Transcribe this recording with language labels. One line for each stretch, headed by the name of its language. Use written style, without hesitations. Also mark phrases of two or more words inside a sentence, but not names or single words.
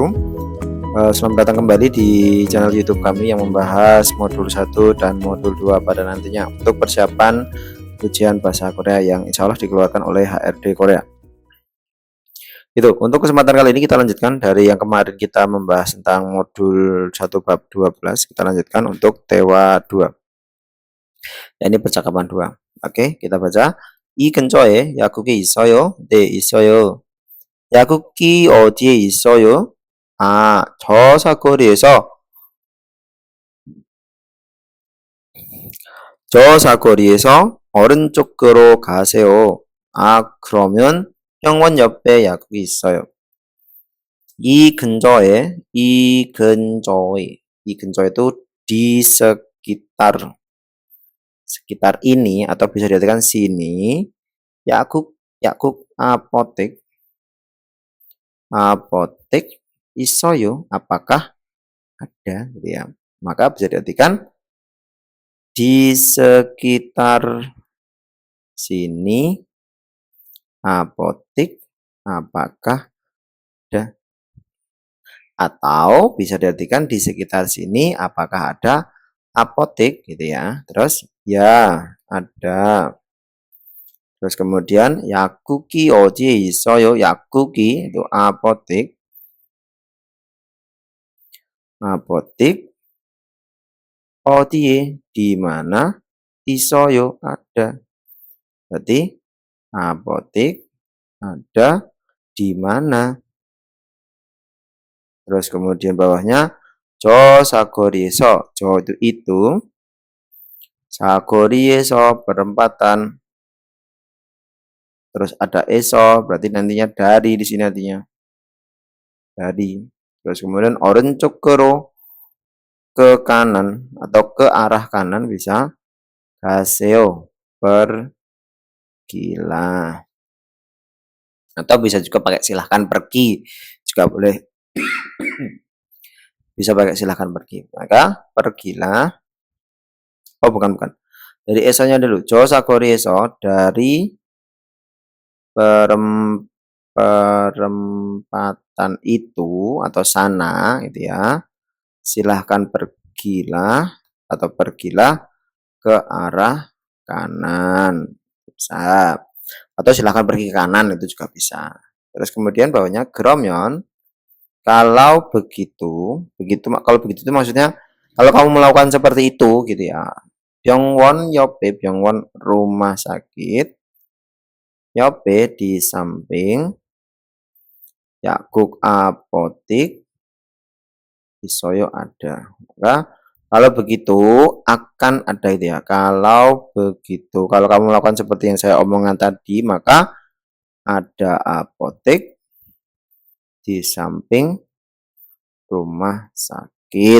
Indonesian: Selamat datang kembali di channel YouTube kami yang membahas modul 1 dan modul 2 pada nantinya untuk persiapan ujian bahasa Korea yang insya Allah dikeluarkan oleh HRD Korea. Itu untuk kesempatan kali ini kita lanjutkan dari yang kemarin kita membahas tentang modul 1 bab 12, kita lanjutkan untuk TEWA 2. Ini percakapan 2. Oke, kita baca.
Korean: 이 근처에 약국이 있어요? 네, 있어요. 약국이 어디에 있어요? 아, 저 사거리에서 오른쪽으로 가세요. 아, 그러면 병원 옆에 약국이 있어요. 이 근처에도
Indonesian: di sekitar ini atau bisa diartikan sini, yakuk apotek isoyo, apakah ada gitu ya. Maka bisa diartikan di sekitar sini apotek apakah ada, atau bisa diartikan di sekitar sini apakah ada apotek gitu ya. Terus ya ada. Terus kemudian yakuki
Korean: 어디에 있어요?
Indonesian: yakuki itu apotek 어디에 di mana, 있어요 ada. Berarti apotek ada di mana. Terus kemudian bawahnya
Korean: 저 사거리에서,
Indonesian: 저 itu 사거리에서 perempatan. Terus ada eso, berarti nantinya dari di sini artinya. Dari. Terus kemudian 오른쪽으로 ke kanan atau ke arah kanan bisa 가세요, pergilah. Atau bisa juga pakai silahkan pergi juga boleh. Bisa pakai silahkan pergi. Maka pergilah. Oh bukan. Dari esonya dulu.
Korean: 저 사거리에서
Indonesian: dari perempatan itu atau sana gitu ya. Silahkan pergilah atau pergilah ke arah kanan. Bisa. Atau silahkan pergi ke kanan itu juga bisa. Terus kemudian bawahnya 그러면 kalau begitu kalau begitu itu maksudnya kalau kamu melakukan seperti itu gitu ya.
Korean: 병원 옆에 병원
Indonesian: rumah sakit. 옆에 di samping. 약국 apotik isoyo ada. Maka kalau begitu akan ada itu ya. Kalau begitu, kalau kamu melakukan seperti yang saya omongkan tadi, maka ada apotek di samping rumah sakit.